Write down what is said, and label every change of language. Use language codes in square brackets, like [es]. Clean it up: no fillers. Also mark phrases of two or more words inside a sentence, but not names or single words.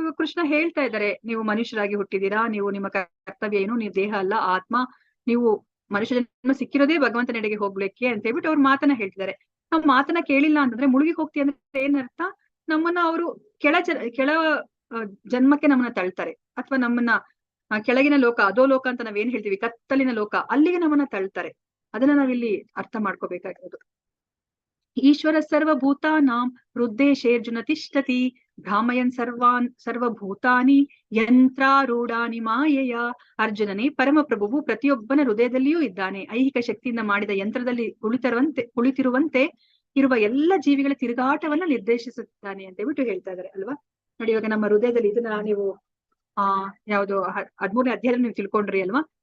[kn] ಇವಾಗ ಕೃಷ್ಣ ಹೇಳ್ತಾ ಇದ್ದಾರೆ, ನೀವು ಮನುಷ್ಯರಾಗಿ ಹುಟ್ಟಿದೀರಾ, ನೀವು ನಿಮ್ಮ ಕರ್ತವ್ಯ ಏನು, ನೀವು ದೇಹ ಅಲ್ಲ ಆತ್ಮ, ನೀವು ಮನುಷ್ಯ ಜನ್ಮ ಸಿಕ್ಕಿರೋದೇ ಭಗವಂತನೆಡೆಗೆ ಹೋಗ್ಲಿಕ್ಕೆ ಅಂತ ಹೇಳ್ಬಿಟ್ಟು ಅವ್ರ ಮಾತನ್ನ ಹೇಳ್ತಿದ್ದಾರೆ. ನಾವ್ ಮಾತನ್ನ ಕೇಳಿಲ್ಲ ಅಂತಂದ್ರೆ ಮುಳುಗಿ ಹೋಗ್ತೀವಿ ಅಂದ್ರೆ ಏನರ್ಥ, ನಮ್ಮನ್ನ ಅವರು ಕೆಳ ಜನ್ಮಕ್ಕೆ ನಮ್ಮನ್ನ ತಳ್ತಾರೆ, ಅಥವಾ ನಮ್ಮನ್ನ ಕೆಳಗಿನ ಲೋಕ ಅದೋ ಲೋಕ ಅಂತ ನಾವೇನ್ ಹೇಳ್ತೀವಿ, ಕತ್ತಲಿನ ಲೋಕ, ಅಲ್ಲಿಗೆ ನಮ್ಮನ್ನ ತಳ್ತಾರೆ. ಅದನ್ನ ನಾವಿಲ್ಲಿ ಅರ್ಥ ಮಾಡ್ಕೋಬೇಕಾಗಿರೋದು. [sa] ಈಶ್ವರ ಸರ್ವಭೂತಾನಾಂ ಹೃದ್ದೇಶೇರ್ಜುನ ತಿಷ್ಠತಿ ಭ್ರಾಮಯನ್ ಸರ್ವಭೂತಾನಿ ಯಂತ್ರಾರೂಢಾನಿ ಮಾಯೆಯ. [kn] ಅರ್ಜುನನೇ, ಪರಮಪ್ರಭುವು ಪ್ರತಿಯೊಬ್ಬನ ಹೃದಯದಲ್ಲಿಯೂ ಇದ್ದಾನೆ. ಐಹಿಕ ಶಕ್ತಿಯಿಂದ ಮಾಡಿದ ಯಂತ್ರದಲ್ಲಿ ಕುಳಿತಿರುವಂತೆ ಇರುವ ಎಲ್ಲ ಜೀವಿಗಳ ತಿರುಗಾಟವನ್ನ ನಿರ್ದೇಶಿಸುತ್ತಾನೆ ಅಂತ ಹೇಳ್ಬಿಟ್ಟು ಹೇಳ್ತಾ ಇದಾರೆ ಅಲ್ವಾ. ನೋಡಿ ಇವಾಗ ನಮ್ಮ ಹೃದಯದಲ್ಲಿ ಇದನ್ನ ನೀವು ಯಾವ್ದು 13ನೇ ಅಧ್ಯಾಯದಲ್ಲಿ ನೀವು ತಿಳ್ಕೊಂಡ್ರಿ ಅಲ್ವಾ.